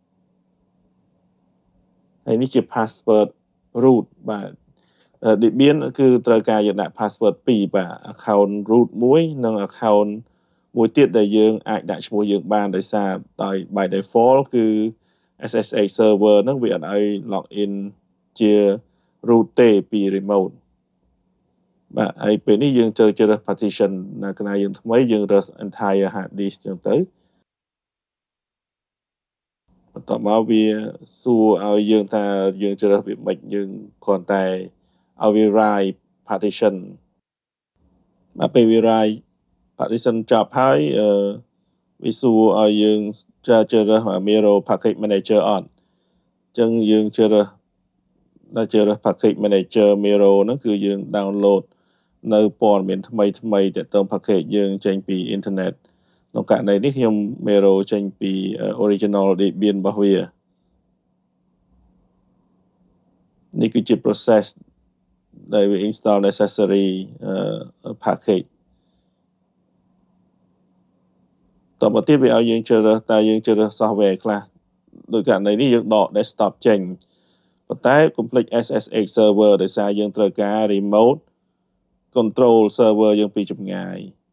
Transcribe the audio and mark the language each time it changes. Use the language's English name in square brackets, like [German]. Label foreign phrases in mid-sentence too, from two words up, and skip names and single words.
[Khmer] ហើយនេះជា [English] password root [Khmer] បាទ Debian គឺត្រូវការយើងដាក់ password 2បាទ [English] account root [Khmer] 1និង account មួយទៀតដែលយើងអាចដាក់ឈ្មោះយើងបានដោយសារដោយ [English] by default [Khmer] គឺ [English] SSH server [Khmer] ហ្នឹងវាអត់ឲ្យ [English] log in [Khmer] ជា root ទេពី remote បាទហើយពេលនេះយើងជ្រើស partition ណាកណាយើងថ្មីយើងរើស [English] entire hard disk [Khmer] ចឹងទៅ បន្ទាប់មកវាសួរឲ្យយើងថាយើងជ្រើសវាមិនយើងគ្រាន់តែឲ្យវា write partition បាទពេលវា [English] write partition [Khmer] ចប់ហើយវាសួរឲ្យយើងជ្រើសរើស [English] Mirror Package Manager [Khmer] អត់អញ្ចឹងយើងជ្រើសរើស [English] Package Manager Mirror [Khmer] ហ្នឹងគឺយើង download នៅព័ត៌មានថ្មីទាក់ទង package យើងចេញពី internet ក្នុងករណីនេះខ្ញុំ Mirror ចេញពី original Debian របស់វា នេះគឺជា process ដែលវា [English] install necessary package [Khmer] តមកទៀតវាឲ្យយើងជ្រើសរើសតើយើងជ្រើសរើស software ខ្លះដោយករណីនេះយើងដក desktop ចេញប៉ុន្តែកុំភ្លេច [English] SSH server [Khmer] ដោយសារយើងត្រូវការ [English] remote control server [Khmer] យើងពីចម្ងាយ